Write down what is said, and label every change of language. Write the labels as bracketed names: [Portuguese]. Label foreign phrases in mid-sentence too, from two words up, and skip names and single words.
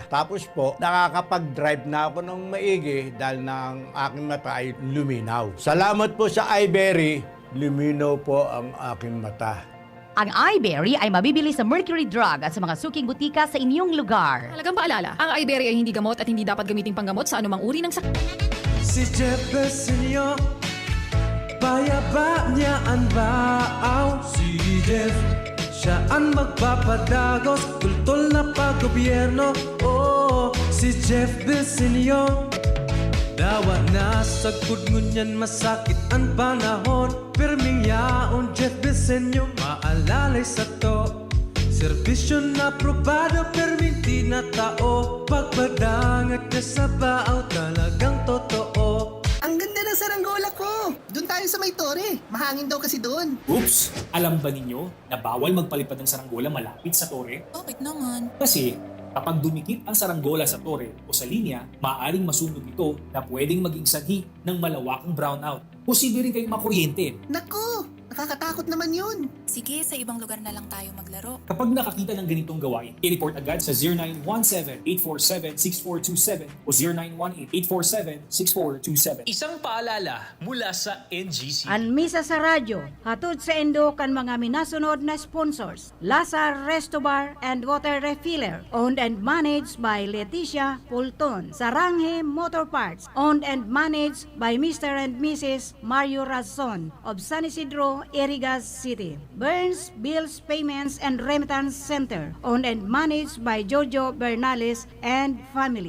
[Filipino] Tapos po, nakakapag-drive na ako ng maigi dahil ng aking mata ay luminaw. Salamat po sa eyeberry, luminaw po ang aking mata. Ang eyeberry ay mabibili sa Mercury Drug at sa mga suking butika sa inyong lugar. Halagang paalala, ang eyeberry ay hindi gamot at hindi dapat gamiting panggamot sa anumang uri ng sakit. [Bikol] Si Jeff Besenyo, payaba niya ang baaw. Si Jeff, siya ang magpapadagos, tultol na paggobyerno. Oh, si Jeff Besenyo, dawa na sa ngunyan masakit ang panahon. Perming yaon Jeff Besenyo, maalalay sa to. Serbisyo na probado, perming di na tao. Pagpadangat niya sa baaw, talagang totoo. [Filipino] Ang ganda ng saranggola ko! Doon tayo sa may tore. Mahangin daw kasi doon. Oops! Alam ba ninyo na bawal magpalipad ng saranggola malapit sa tore? Bakit naman? Kasi kapag dumikit ang saranggola sa tore o sa linya, maaaring masunog ito na pwedeng maging sanhi ng malawakang brownout. Posible rin kayong makuryente. Naku! Nakakatakot naman yun. Sige, sa ibang lugar na lang tayo maglaro. Kapag nakakita ng ganitong gawain, i-report agad sa 0917-847-6427 o 0918-847-6427. Isang paalala mula sa NGC. [Bikol] An misa sa radyo, hatod sa endo kan mga minasunod na sponsors. [English] Lazar Resto Bar and Water Refiller, owned and managed by Leticia Pulton. Saranghe Motor Parts, owned and managed by Mr. and Mrs. Mario Razon of San Isidro, Irigas City. Burns Bills Payments and Remittance Center, owned and managed by Jojo Bernales and family.